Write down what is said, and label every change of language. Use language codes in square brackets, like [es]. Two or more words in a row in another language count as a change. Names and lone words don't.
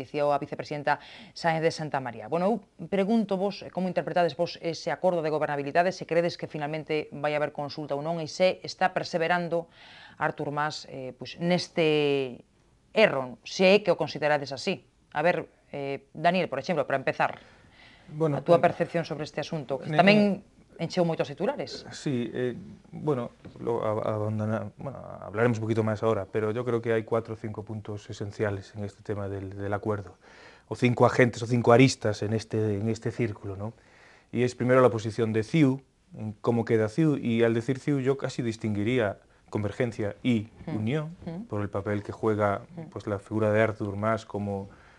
[gl] Dicía a vicepresidenta Sáenz de Santamaría. Bueno, eu pregunto vos como interpretades vos ese acordo de gobernabilidade, se credes que finalmente vai haber consulta ou non, e se está perseverando Artur Mas neste erro, se é que o considerades así. A ver, Daniel, por exemplo, para empezar, a túa percepción sobre este asunto, que tamén encheu moitos titulares. [es] Sí, bueno, hablaremos un poquito más ahora, pero yo creo que hay 4 o 5 puntos esenciales en este tema del acuerdo, o 5 agentes, o 5 aristas en este círculo, ¿no? Y es primero la posición de CiU, en cómo queda CiU, y al decir CiU yo casi distinguiría Convergencia y Unión, por el papel que juega pues, la figura de Artur Mas como